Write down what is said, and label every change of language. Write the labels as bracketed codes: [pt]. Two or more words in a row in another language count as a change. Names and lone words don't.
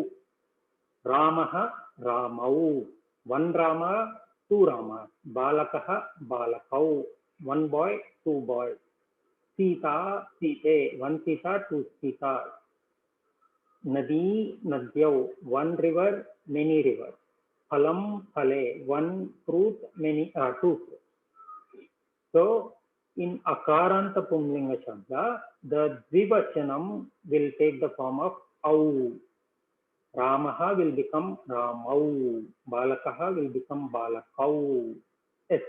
[sa] Ramaha, Ramau. [en] One Rama, two Rama. [sa] Balakaha, Balakau. [en] One boy, two boys. Sita, Sita, one Sita, two Sita. [sa] Nadi, Nadyau, [en] one river, many rivers. [sa] Phalam, Phale, [en] one fruit, many, two fruits. So, in [sa] Akaranta Pumlinga Shabda, [en] the Dvivachanam will take the form of Au. Ramaha will become Ramau. Balakaha will become Balakau, etc.